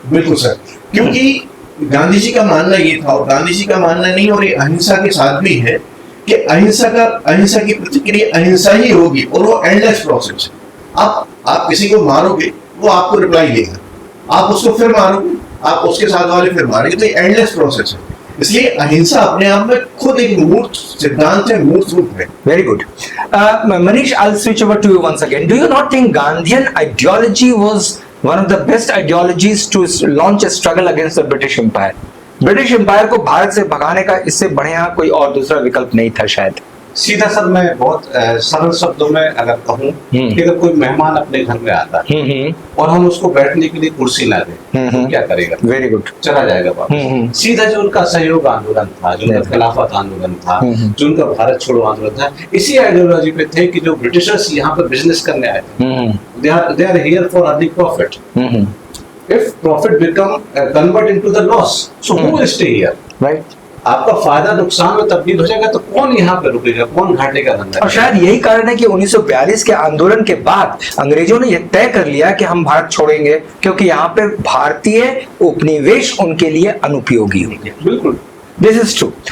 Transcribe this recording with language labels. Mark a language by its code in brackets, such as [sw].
[hi] बिल्कुल सर, क्योंकि गांधी जी का मानना ये था, और गांधी जी का मानना नहीं, और ये अहिंसा के साथ भी है कि अहिंसा की प्रतिक्रिया अहिंसा ही होगी, और वो एंडलेस प्रोसेस है। आप किसी को मारोगे वो आपको रिप्लाई देगा, आप उसको फिर मारोगे, आप उसके साथ वाले फिर मारेंगे, तो ये एंडलेस प्रोसेस है। इसलिए अहिंसा अपने आप में खुद एक मूर्त सिद्धांत है, मूर्त रूप है। [en] Very good. Manish, I'll switch over to you once again. Do you not think Gandhian ideology was one of the best ideologies to launch a struggle against the British Empire? [hi] British empire को भारत से भगाने का इससे बढ़िया कोई और दूसरा विकल्प नहीं था शायद। सीधा सर, मैं बहुत सरल शब्दों में अगर कहूँ कि अगर कोई मेहमान अपने घर में आता है और हम उसको बैठने के लिए कुर्सी ना दें तो क्या करेगा? [en] very good, [hi] चला जाएगा वापस। सीधा जो उनका सहयोग आंदोलन था, जो उनका खिलाफत आंदोलन था, जो उनका भारत छोड़ो आंदोलन था, इसी आइडियोलॉजी पे थे कि जो ब्रिटिशर्स यहाँ पर बिजनेस करने आए थे, [en] they are here for earning profit. If profit become convert into the loss, so who will stay here? Right. [hi] आपका फायदा नुकसान में तब्दील हो जाएगा तो कौन यहाँ पे रुकेगा, कौन घाटे का धंधा? और शायद यही कारण है कि 1942 के आंदोलन के बाद अंग्रेजों ने यह तय कर लिया कि हम भारत छोड़ेंगे, क्योंकि यहाँ पे भारतीय उपनिवेश उनके लिए अनुपयोगी होंगे। बिल्कुल, [en] This is true.